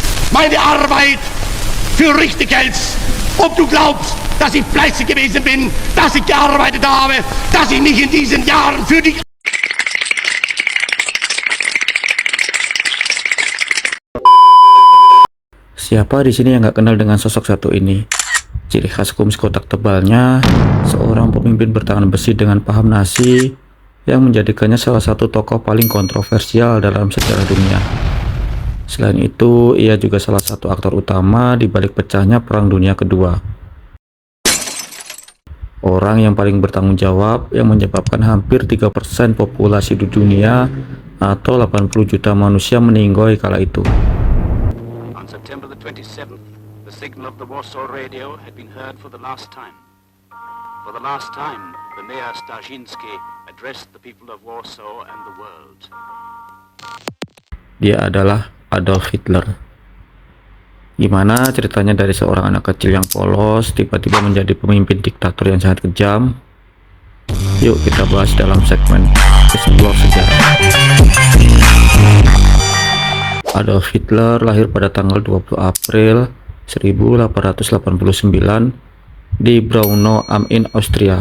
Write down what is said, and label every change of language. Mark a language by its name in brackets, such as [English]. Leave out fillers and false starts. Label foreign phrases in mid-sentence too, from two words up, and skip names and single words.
[German] meine Arbeit für richtig hältst. Ob du glaubst, dass ich fleißig gewesen bin, dass ich gearbeitet habe, dass ich mich in diesen Jahren für die... [Indonesian] Siapa di sini yang nggak kenal dengan sosok satu ini? Ciri khas kumis kotak tebalnya, seorang pemimpin bertangan besi dengan paham nasi yang menjadikannya salah satu tokoh paling kontroversial dalam sejarah dunia. Selain itu, ia juga salah satu aktor utama di balik pecahnya Perang Dunia Kedua. Orang yang paling bertanggung jawab yang menyebabkan hampir 3% populasi di dunia atau 80 juta manusia meninggoy kala itu. [English] On September the 27th, the signal of the Warsaw radio had been heard for the last time. For the last time, the Mayor Starzyński addressed the people of Warsaw and the world. [Indonesian] Dia adalah Adolf Hitler. Gimana ceritanya dari seorang anak kecil yang polos tiba-tiba menjadi pemimpin diktator yang sangat kejam? Yuk kita bahas dalam segmen Explore Sejarah. Adolf Hitler lahir pada tanggal 20 April 1889 di Braunau am Inn, Austria.